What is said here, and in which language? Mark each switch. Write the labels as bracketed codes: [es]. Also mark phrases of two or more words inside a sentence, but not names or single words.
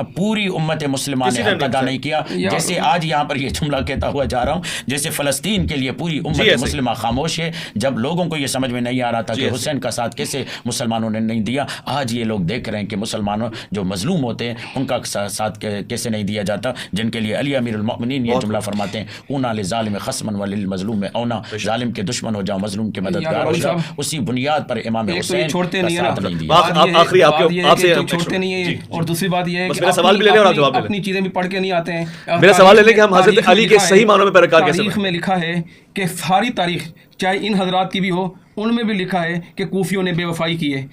[ur] پوری امت مسلمہ نے حق ادا نہیں کیا. جیسے آج یہاں پر یہ جملہ کہتا ہوا جا رہا ہوں, جیسے فلسطین کے لیے پوری امت مسلمہ خاموش ہے. جب لوگوں کو یہ سمجھ میں نہیں آ رہا تھا کہ حسین کا ساتھ کیسے مسلمانوں نے نہیں دیا, آج یہ لوگ دیکھ رہے ہیں کہ مسلمانوں جو مظلوم ہوتے ہیں ان کا ساتھ کیسے نہیں دیا جاتا, جن کے لیے علی امیر المؤمنین یہ جملہ فرماتے ہیں, [ar] اونا للظالم خصما وللمظلوم اونا, [ur] ظالم کے دشمن ہو جاؤ مظلوم کے مددگار ہو جاؤ. اسی بنیاد پر امام حسین چھوڑتے نہیں ہیں. آخری آپ سے چھوڑتے نہیں ہیں, اور دوسری بات یہ ہے کہ سوال بھی لے لیں اور جواب لے لیں. اپنی چیزیں بھی پڑھ کے نہیں آتے ہیں. میرا سوال لے لیں کہ ہم حضرت علی کے صحیح معنوں میں پیروکار کیسے تاریخ میں لکھا ہے کہ ساری تاریخ چاہے ان حضرات کی بھی ہو, ان میں بھی لکھا ہے کہ کوفیوں نے بے وفائی کی ہے.